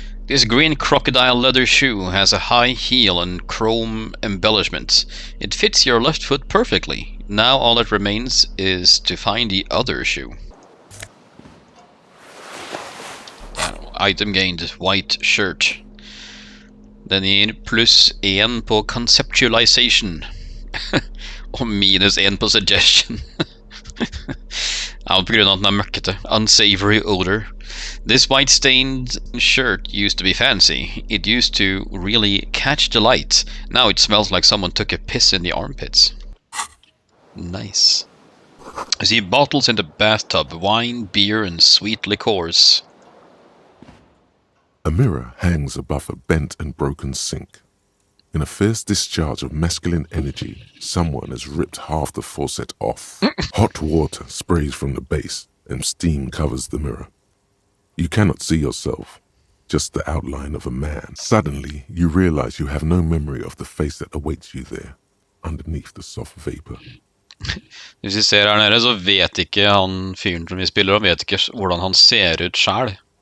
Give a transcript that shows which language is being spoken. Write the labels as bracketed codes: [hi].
[en] This green crocodile leather shoe has a high heel and chrome embellishment. It fits your left foot perfectly. Now all that remains is to find the other shoe. Item gained, white shirt. [no] Den gir +1 på conceptualization. Og -1 på suggestion. Ja, på grunn av at den møkkete. [en] Unsavory odor. This white-stained shirt used to be fancy. It used to really catch the light. Now it smells like someone took a piss in the armpits. Nice. I see bottles in the bathtub. Wine, beer and sweet liqueurs. A mirror hangs above a bent and broken sink. In a fierce discharge of masculine energy, someone has ripped half the faucet off. Hot water sprays from the base, and steam covers the mirror. You cannot see yourself, just the outline of a man. Suddenly, you realize you have no memory of the face that awaits you there, underneath the soft vapor. [no] Hvis vi ser her nede, så vet ikke han fyren som vi spiller, han vet ikke hvordan han ser ut selv.